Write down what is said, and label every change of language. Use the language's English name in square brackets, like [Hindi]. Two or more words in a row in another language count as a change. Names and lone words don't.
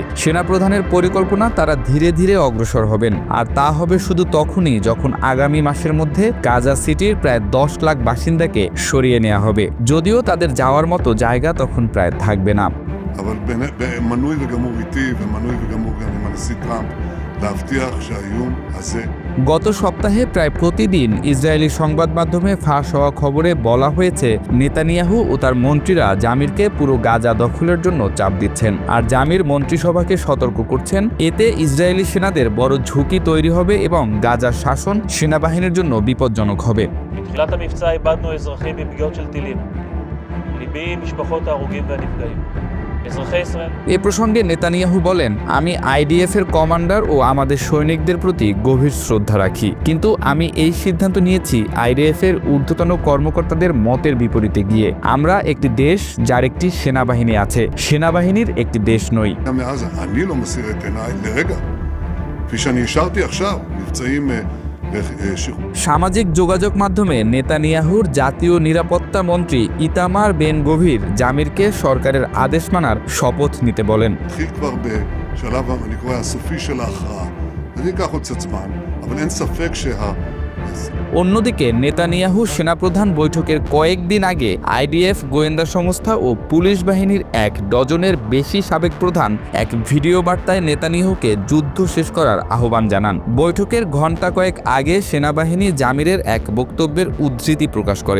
[Bangla] সেনাপ্রধানের পরিকল্পনা, তারা ধীরে ধীরে অগ্রসর হবেন, আর তা হবে শুধু তখনই যখন আগামী মাসের মধ্যে গাজা সিটির প্রায় 10 লাখ বাসিন্দাকে সরিয়ে নেওয়া হবে, যদিও তাদের যাওয়ার মতো জায়গা তখন প্রায় থাকবে না। [Hebrew] אבל מנוי וגמור איתי ומנוי וגמור גם עם הנשיא טראמפ להבטיח שהאיום הזה [Bangla] গত সপ্তাহে প্রায় প্রতিদিন ইসরায়েলি সংবাদ মাধ্যমে ফাঁস হওয়া খবরে বলা হয়েছে, নেতানিয়াহু ও তার মন্ত্রীরা জামিরকে পুরো গাজা দখলের জন্য চাপ দিচ্ছেন, আর জামির মন্ত্রিসভাকে সতর্ক করছেন এতে ইসরায়েলি সেনাদের বড় ঝুঁকি তৈরি হবে এবং গাজার শাসন সেনাবাহিনীর জন্য বিপজ্জনক হবে। [Hebrew] בתחילת המבצע איבדנו אזרחים בפגיעות של טילים. ליבי עם משפחות ההרוגים והנפגעים. [Bangla] এ প্রসঙ্গে নেতানিয়াহু বলেন, আমি আইডিএফ এর কমান্ডার ও আমাদের সৈনিকদের প্রতি গভীর শ্রদ্ধা রাখি, কিন্তু আমি এই সিদ্ধান্ত নিয়েছি আইডিএফ এর ঊর্ধ্বতন কর্মকর্তাদের মতের বিপরীতে গিয়ে। আমরা একটি দেশ যার একটি সেনাবাহিনী আছে, সেনাবাহিনীর একটি দেশ নই। [Hebrew] מעזה, אני לא מסיר את עיניי לרגע. כפי שאני השארתי עכשיו, מבצעים [Bangla] সামাজিক যোগাযোগ মাধ্যমে নেতানিয়াহুর জাতীয় নিরাপত্তা মন্ত্রী ইতামার বেন গভির জামিরকে সরকারের আদেশ মানার শপথ নিতে বলেন। [Hebrew] התחיל כבר בשלב, אני קורא, הסופי של ההכרעה. זה ייקח עוד קצת זמן, אבל אין ספק [Bangla] অন্যদিকে নেতানিয়াহু সেনাপ্রধান বৈঠকের কয়েকদিন আগে আইডিএফ, গোয়েন্দা সংস্থা ও পুলিশ বাহিনীর 1 ডজনের বেশি সাবেক প্রধান এক ভিডিও বার্তায় নেতানিয়াহুকে যুদ্ধ শেষ করার আহ্বান জানান। বৈঠকের ঘণ্টা কয়েক আগে সেনাবাহিনী জামিরের এক বক্তব্যের উদ্ধৃতি প্রকাশ করে।